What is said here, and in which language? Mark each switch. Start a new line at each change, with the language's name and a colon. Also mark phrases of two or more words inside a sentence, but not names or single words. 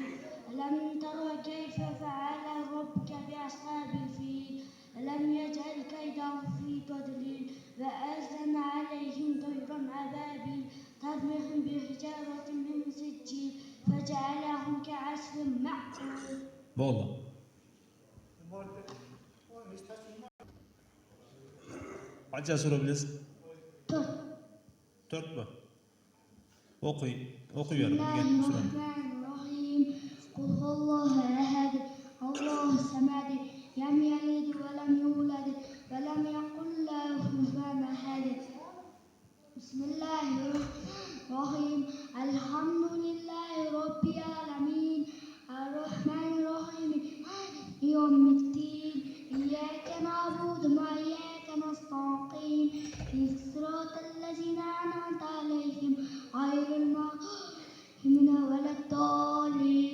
Arabic: ألم تر كيف فعل ربك بأصحاب الفيل؟ ألم يجعل كيدهم في تضليل وأرسل عليهم طيرا أبابيل ترميهم بحجارة من سجيل فجعلهم كعصف مأكول. والله.
Turkish: Kaç yaş sorabiliriz? 4. 4 mü? Okuyun.
Arabic: بسم
Turkish: Okuyorum.
Arabic: الله
Turkish: Gel sıra.
Arabic: الرحمن الرحيم. قل هو الله أحد الله الصمد لم يلد ولم يولد ولم يكن له كفوا أحد. بسم الله الرحمن الرحيم. الحمد لله رب العالمين الرحمن الرحيم مالك يوم الدين إياك نعبد وإياك نستعين صراط الذين أنعمت عليهم غير المغضوب ولا الضالين.